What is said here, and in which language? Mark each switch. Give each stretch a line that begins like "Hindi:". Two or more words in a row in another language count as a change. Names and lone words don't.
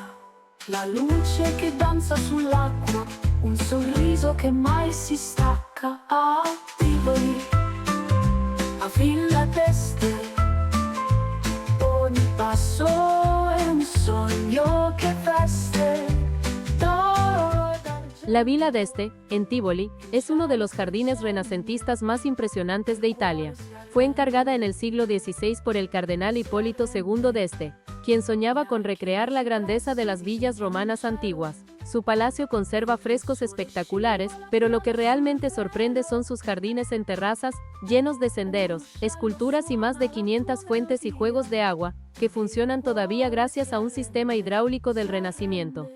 Italian: La luce che danza sull'acqua, un sorriso che mai si stacca. A Tivoli, a Villa d'Este, passo è un sogno che veste d'oro e d'argento.
Spanish: La Villa d'Este, en Tivoli, es uno de los jardines renacentistas más impresionantes de Italia. Fue encargada en el siglo XVI por el cardenal Hipólito II d'Este, quien soñaba con recrear la grandeza de las villas romanas antiguas. Su palacio conserva frescos espectaculares, pero lo que realmente sorprende son sus jardines en terrazas, llenos de senderos, esculturas y más de 500 fuentes y juegos de agua, que funcionan todavía gracias a un sistema hidráulico del Renacimiento.